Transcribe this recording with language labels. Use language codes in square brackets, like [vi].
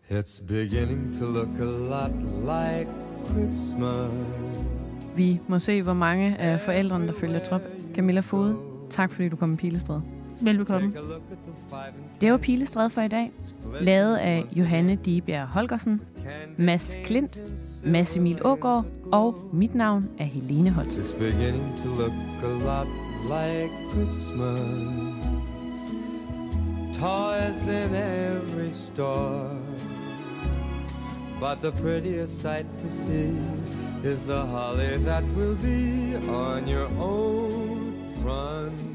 [en] It's beginning to look a lot like Christmas. [da] Vi må se, hvor mange af forældrene, der følger trop. Camilla Fode, tak fordi du kom i Pilestræd. Velbekomme. Det var Pilestræd for i dag, lavet af Johanne Diebjerg Holgersen, Mads Klint, Mads Emil Aagaard og mit navn er Helene Holst. [en] It's beginning to look a lot like Christmas. Toys in every store. But the prettiest sight to see is the holly that will be on your own front.